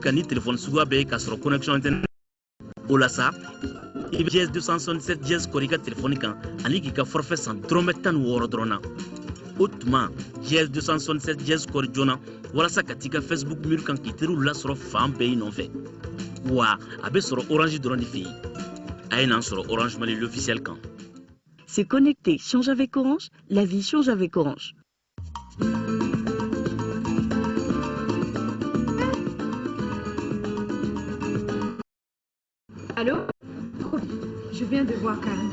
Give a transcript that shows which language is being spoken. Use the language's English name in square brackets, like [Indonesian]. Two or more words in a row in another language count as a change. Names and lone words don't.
[Bambara] kan ni telefɔni suguya bɛɛ ye k'a sɔrɔ [French] connexion internet [Bambara] o la sa i bɛ GS 277 GS kɔri i ka telefɔni kan ani k'i ka forfait san dɔrɔmɛ 16 dɔrɔn na o tuma GS 277 GS kɔri joona walasa ka t'i ka facebook mur kan k'i teriw lasɔrɔ fan bɛɛ i nɔfɛ wa a bɛ sɔrɔ orange dɔrɔn de fɛ yen a ye n'an sɔrɔ orange mali l'officiel kan [French] Se connecter change avec Orange, la vie change avec Orange. Allô? Je viens de voir Karim.